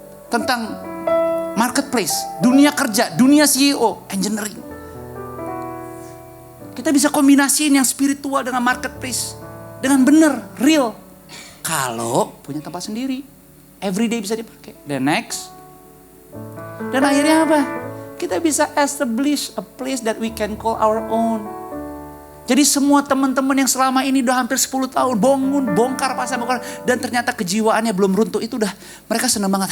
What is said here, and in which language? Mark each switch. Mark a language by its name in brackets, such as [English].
[Indonesian] Tentang marketplace, dunia kerja, dunia CEO, engineering. Kita bisa kombinasiin yang spiritual dengan marketplace. Dengan benar, real. Kalau punya tempat sendiri. Everyday bisa dipakai. Dan next. Dan akhirnya apa? Kita bisa [English] establish a place that we can call our own. [Indonesian] Jadi semua teman-teman yang selama ini udah hampir 10 tahun bongkar pasang, dan ternyata kejiwaannya belum runtuh, itu udah mereka senang banget.